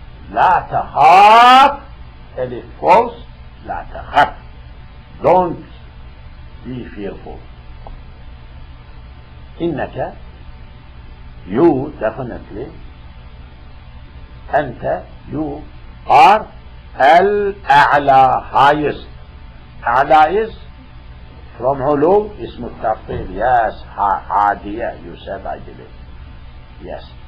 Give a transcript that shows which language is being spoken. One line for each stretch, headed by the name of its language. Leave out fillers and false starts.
Arabic: لا تخاف, ألف false, لا تخف.
English: Don't be fearful.
Arabic: إنك,
English: you definitely,
Arabic: أنت,
English: you are الأعلى, highest.
Arabic: أعلى
English: is from
Arabic: علو, اسم التفضيل.
English: Yes,
Arabic: عادية,
English: you said, I believe. Yes.